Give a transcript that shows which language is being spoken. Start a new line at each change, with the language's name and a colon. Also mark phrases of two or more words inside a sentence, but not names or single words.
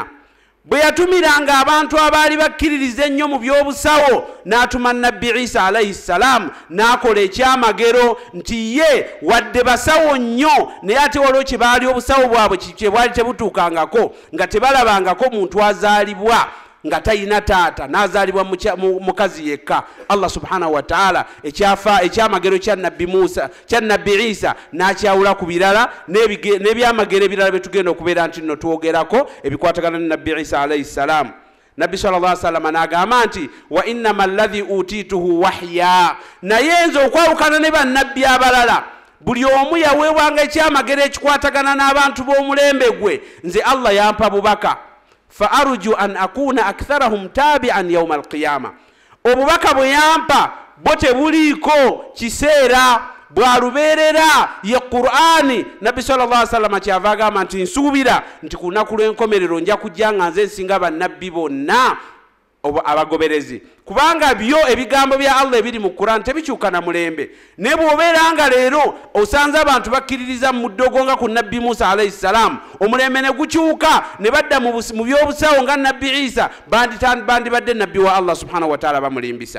Ganda: Bwe yatumiranga abantu abaali bakkiririza ennyo mu by'obusawo n'atuma nabbi Isa
Arabic: عليه السلام
Ganda: n'akola ekyamagero nti ye wadde basawo nnyo naye ate waliwo kye baali obusawo bwabwe kye bwali tebutuukangako nga tebalabangako muntu azaalibwa nga tayina taata nazalibwa mukazi yekka.
Arabic: الله سبحانه وتعالى
Ganda: ekyamagero kya nabbi Musa kya nabbi Isa n'akyawula ku birala n'ebyamagero ebirala betugenda okubeera nti nno twogerako ebikwatagana ne nabbi Isa
Arabic: عليه السلام.
Ganda: Nabbi
Arabic: صلى الله عليه وسلم
Ganda: n'agamba nti
Arabic: وإنما الذي أوتيته وحيا,
Ganda: naye nze okwawukana ne bannabbi abalala buli omu yaweebwanga ekyamagero ekikwatagana n'abantu b'omulembe gwe, nze Allah yampa bubaka.
Arabic: فأرجو أن أكون أكثرهم تابعا يوم القيامة,
Ganda: obubaka bwe yampa bwo tebuliiko kiseera bwalubeerera ye Qur'ani. Nabbi
Arabic: صلى الله عليه وسلم
Ganda: kyava agamba nti nsuubira nti ku lunaku lw'enkomerero nja kujja nga nze nsinga bannabbi bonna abagoberezi, kubanga byo ebigambo bya Allah ebiri mu Qur'an tebikyuka na mulembe. Ne bw'obeera nga leero osanze abantu bakkiririza mu ddogo nga ku nabbi Musa
Arabic: عليه السلام,
Ganda: omulembe ne gukyuka ne badda mu by'obusawo nga nabbi Isa, bandibadde nabbi wa
Arabic: الله سبحانه وتعالى
Ganda: bamulimbisa.